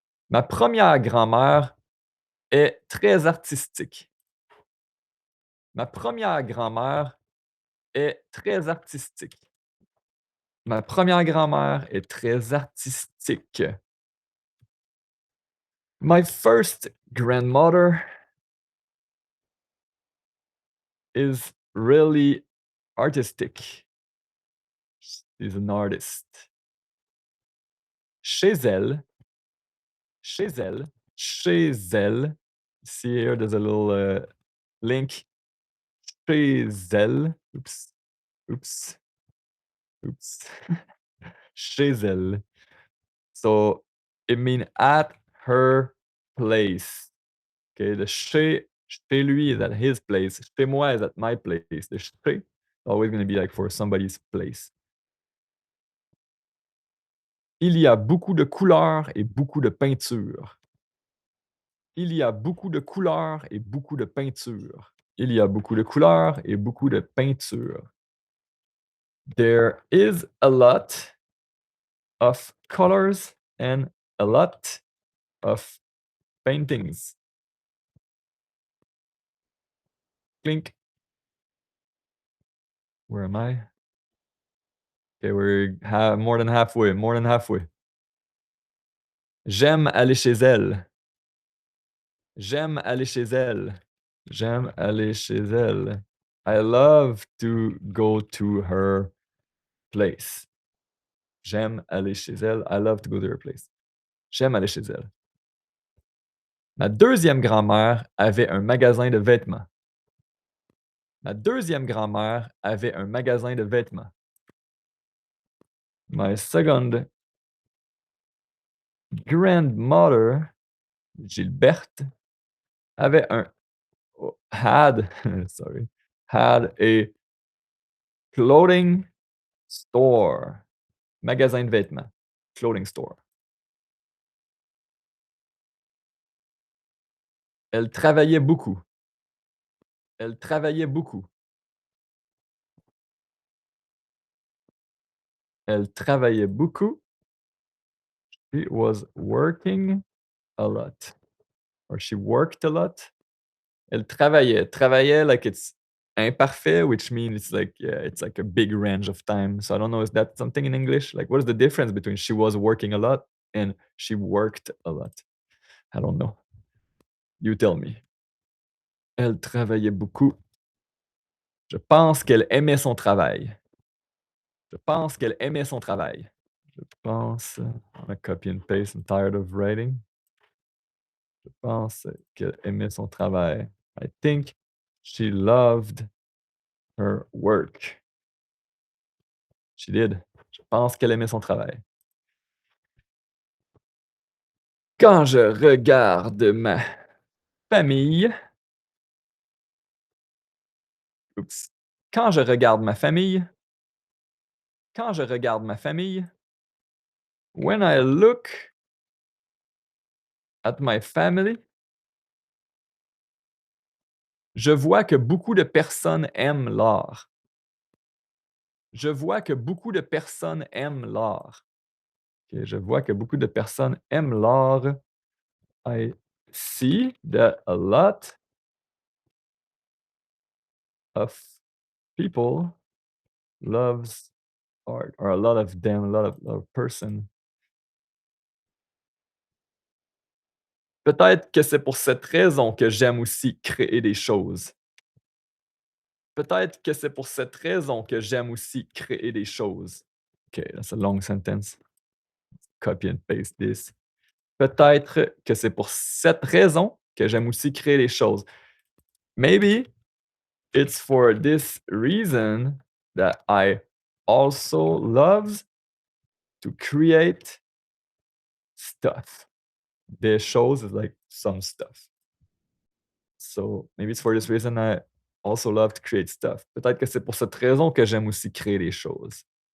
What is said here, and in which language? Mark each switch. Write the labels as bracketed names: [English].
[French] Ma première grand-mère est très artistique. Ma première grand-mère est très artistique. Ma première grand-mère est très artistique. [English] My first grandmother is really artistic. She's an artist. [French] Chez elle, chez elle, chez elle. [English] See here, there's a little link. [French] Chez elle. Oops. Oops. Oops. Chez elle. [English] So it means at her place. Okay, the chez lui is at his place. Chez moi is at my place. The chez always going to be like for somebody's place. [French] Il y a beaucoup de couleurs et beaucoup de peinture. Il y a beaucoup de couleurs et beaucoup de peinture. Il y a beaucoup de couleurs et beaucoup de peinture. [English] There is a lot of colors and a lot of paintings. Clink. Where am I? Okay, we're more than halfway, more than halfway. [French] J'aime aller chez elle. J'aime aller chez elle. J'aime aller chez elle. [English] I love to go to her place. [French] J'aime aller chez elle. [English] I love to go to her place. [French] J'aime aller chez elle. Ma deuxième grand-mère avait un magasin de vêtements. Ma deuxième grand-mère avait un magasin de vêtements. [English] My second grandmother, Gilberte, [French] avait un [English] had sorry, had a clothing store. [French] Magasin de vêtements. [English] Clothing store. [French] Elle travaillait beaucoup. Elle travaillait beaucoup. Elle travaillait beaucoup. [English] She was working a lot. Or she worked a lot. [French] Elle travaillait. [English] Travaillait, like it's imparfait, which means it's like, yeah, it's like a big range of time. So I don't know, is that something in English? Like, what is the difference between she was working a lot and she worked a lot? I don't know. You tell me. [French] Elle travaillait beaucoup. Je pense qu'elle aimait son travail. Je pense qu'elle aimait son travail. Je pense, [English] I'm gonna copy and paste, I'm tired of writing. [French] Je pense qu'elle aimait son travail. [English] I think she loved her work. She did. [French] Je pense qu'elle aimait son travail. Quand je regarde ma famille, oups. Quand je regarde ma famille, quand je regarde ma famille, [English] when I look at my family, [French] je vois que beaucoup de personnes aiment l'art. Je vois que beaucoup de personnes aiment l'art. OK, je vois que beaucoup de personnes aiment l'art. [English] I see that a lot of people loves art, or a lot of them, a lot of person. [French] Peut-être que c'est pour cette raison que j'aime aussi créer des choses. Peut-être que c'est pour cette raison que j'aime aussi créer des choses. [English] Okay, that's a long sentence. Copy and paste this. [French] Peut-être que c'est pour cette raison que j'aime aussi créer des choses. [English] Maybe it's for this reason that I also love to create stuff. [French] Des choses [English] is like some stuff. So maybe it's for this reason I also love to create stuff. [French] Peut-être que c'est pour cette raison que j'aime aussi créer des choses.